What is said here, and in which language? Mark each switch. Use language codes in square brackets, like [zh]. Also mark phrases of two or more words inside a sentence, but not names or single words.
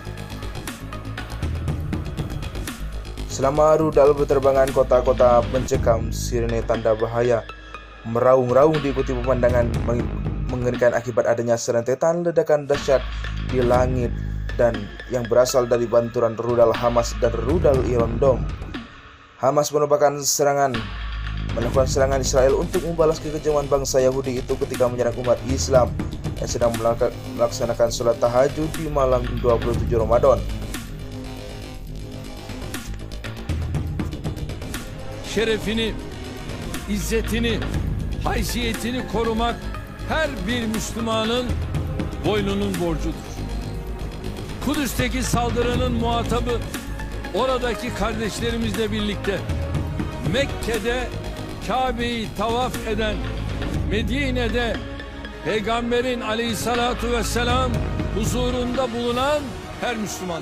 [id] Selama rudal berterbangan, kota-kota mencekam, sirene tanda bahaya meraung-raung diikuti pemandangan mengerikan akibat adanya serentetan ledakan dahsyat di langit dan yang berasal dari banturan rudal Hamas dan rudal Iron Dome. Hamas merupakan serangan melakukan serangan Israel untuk membalas kekejaman bangsa Yahudi itu ketika menyerang umat Islam yang sedang melaksanakan sholat tahajud di malam 27 Ramadan. [tr] Şerefini, izzetini, haysiyetini korumak her bir Müslümanın boynunun borcudur. Kudüs'teki saldırının muhatabı oradaki kardeşlerimizle birlikte Mekke'de Kabe'yi tavaf eden, Medine'de Peygamberin [ar] عليه الصلاة والسلام [tr] huzurunda bulunan her Müslümandır.